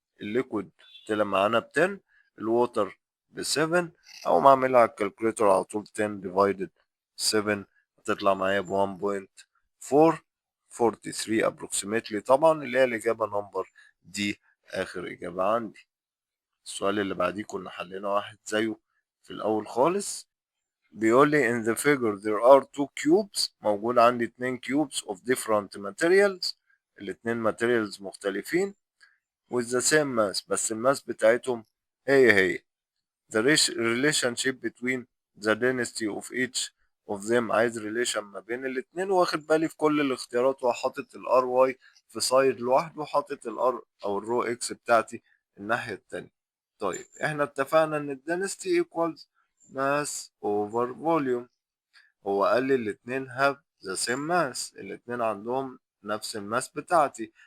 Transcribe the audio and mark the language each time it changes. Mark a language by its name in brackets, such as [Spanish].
[Arabic] الليكويد طلع معانا ب 10، الووتر ب 7، او ما اعملها على الكالكوليتر على طول 10 ديفايدد 7 هتطلع معايا ب 1.443 approximately طبعا اللي هي الإجابة نمبر دي آخر إجابة عندي. السؤال اللي بعديه كنا حلينا واحد زيه في الأول خالص. بيقول لي [English] in the figure there are two cubes. [Arabic] موجود عندي اتنين [English] cubes of different materials، الاتنين materials مختلفين with the same mass [Arabic] بس الماس بتاعتهم هي [English] the relationship between the density of each of them. [Arabic] عايز relation ما بين الاتنين واخد بالي في كل الاختيارات وحاطط الار واي في سايد لوحده وحاطط الار او الرو اكس بتاعتي الناحية التانية. طيب احنا اتفقنا ان الدنسيتي equals mass over volume. هو قال لي الاتنين [English] have the same mass، [Arabic] الاتنين عندهم نفس الماس بتاعتي.